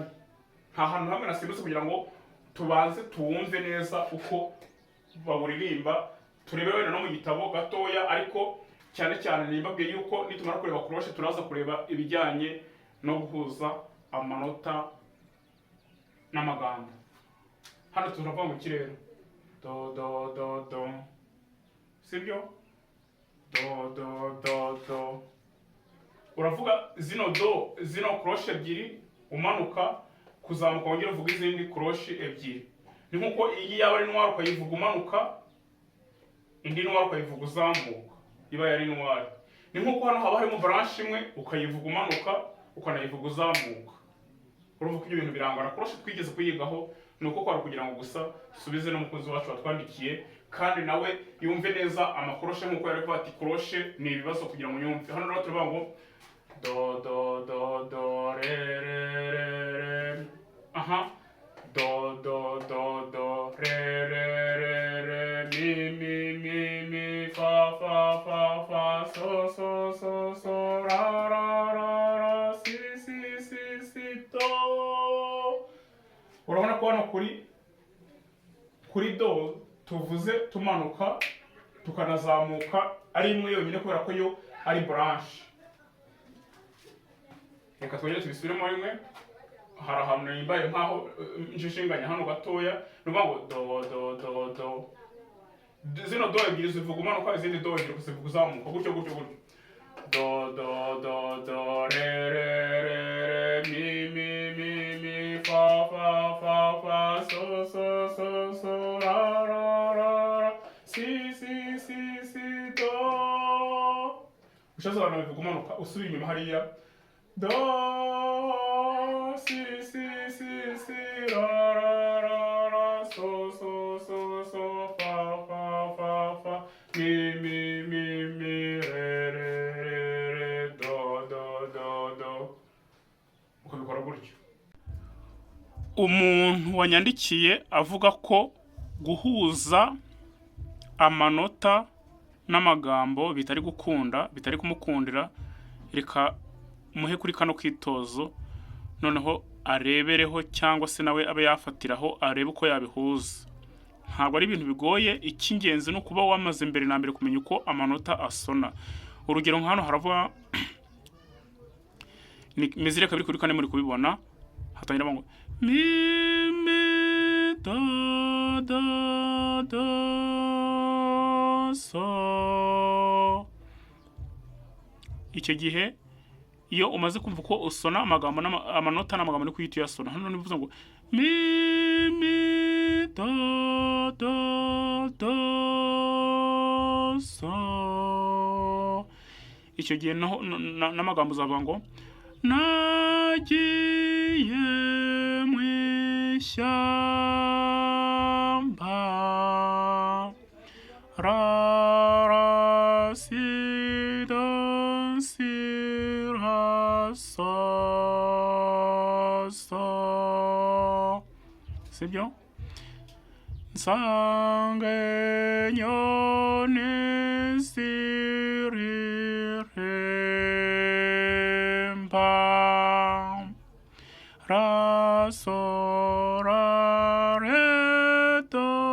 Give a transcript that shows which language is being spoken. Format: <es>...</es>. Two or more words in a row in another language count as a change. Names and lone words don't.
<rw>Nta hantu hamwe nasimbutse kugira ngo tubanze tuwumve neza uko bawuririmba. Turebe wenda no mu gitabo gatoya, ariko cyane cyane nimbabwiye yuko nitumara kureba cloche turaza kureba ibijyanye no guhuza amanota n'amagambo. Hano turava mu kirere do do do do, sibyo? Do do do do. Uravuga zino cloche ebyiri umanuka, kuzamuka wongera uvuga izindi cloche ebyiri. Ni nkuko iyi yaba ari noir ukayivuga umanuka, indi noir ukayivuga uzamuka, iba yari noir. Ni nkuko hano haba harimo branche imwe ukayivuga umanuka, ukanayivuga uzamuka. Urumva ko ibyo bintu birangana. Cloche twigeze kuyigaho, nuko kwara kugira ngo gusa subize no mukunzi wacu watwandikiye, kandi nawe yumve neza amakroche nkuko yari kwati cloche ni ibibazo kugira ngo yumve. Hano rero tuvuga ngo do do do do re re re. Aha, do do do do re re re re, mi fa fa fa fa, so so so so, ra ra ra ra, si si si si, do. Urabona ko hano kuri do tuvuze tumanuka tukanazamuka ari imwe yonyine, kubera ko yo ari branche. Reka twongere tubisubiremo rimwe. Hari ahantu nimbaye nkaho njishinganya hano gatoya. Nuvuga ngo do do do do. Zino do ebyiri zivuga umanuka, izindi do ebyiri zivuga uzamuka, gutyo gutyo gutyo. Do do do do re re re re, mi fa fa fa fa, so so so so, ra ra ra ra, si si si si, do. Ushaza abantu bivuga umanuka, usubira inyuma hariya do si si si si, ra ra ra ra, so so so so, fa fa fa fa, mi re re, do do do do. Ukabikora gutyo. Umuntu wanyandikiye avuga ko guhuza amanota n'amagambo bitari kumukundira, reka muhe kuri kano kwitozo, noneho arebereho, cyangwa se nawe abe yafatiraho arebe uko yabihuza. Ntabwo ari ibintu bigoye, icy'ingenzi no kuba wamaze mbere na mbere kumenya uko amanota asona. Urugero nk'hano haravuga ni mesure 2 kuri 4 muri kubibona. Hatangira ngo mi do do do, so icyo gihe iyo umaze kumva ko usona amagambo amanota n'amagambo ni kuhita uyasona. Hano nivuze ngo mi mi do do do so, icyo gihe n'amagambo uzavuga ngo nagiye mu ishyamba sibyo, nsange inyoni ziririmba rasoraredo</rw>